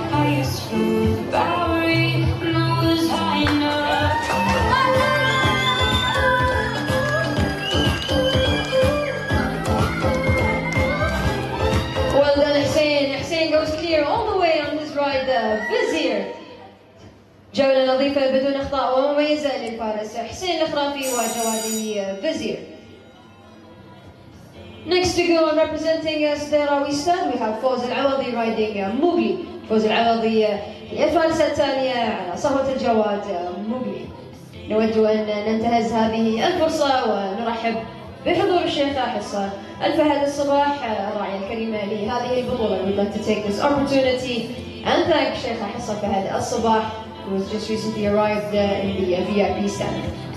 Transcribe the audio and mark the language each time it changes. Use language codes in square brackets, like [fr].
[en] I used to the Bowery and I was high enough. Well done, Hussein. Hussein goes clear all the way on his ride. Vizier. [ar] جولة نظيفة بدون أخطاء ومميزة للفارس حسين الخرافي وجواده Vizier. [en] Next to go on representing Sderawistan, we have فوز العوضي riding Mowgli. [ar] فوز العوضي هي الفارسة الثانية على صهوة الجواد موغلي. نود أن ننتهز هذه الفرصة ونرحب بحضور الشيخة حصة الفهد الصباح الراعية الكريمة لهذه البطولة. [en] We'd like to take this opportunity and thank الشيخة حصة الفهد الصباح, who has just recently arrived in the VIP stand.